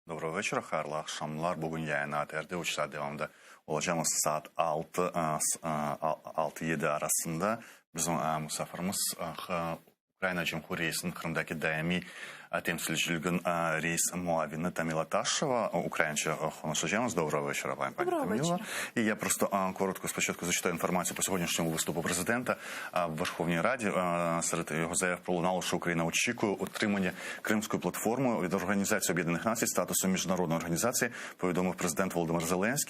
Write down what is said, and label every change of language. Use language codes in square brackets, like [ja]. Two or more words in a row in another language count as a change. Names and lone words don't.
[uk] Доброго вечора. [tr] Hayırlı akşamlar. Bugün yayına TRT uçuşlar devamında olacağımız saat 6-7 arasında bizim misafirimiz Ukrayna Cumhuriyeti'nin Kırım'daki daimi temsilciliğin reis muavini Тамила Ташева. Українською konuşacağımız. [uk] Доброго вечора, пані Таміла. І я просто коротко спочатку зачитаю інформацію по сьогоднішньому виступу президента в Верховній Раді. Серед його заяв пролунало, що Україна очікує отримання Кримської платформи від Організації Об'єднаних Націй статусу міжнародної організації, повідомив президент Володимир Зеленський.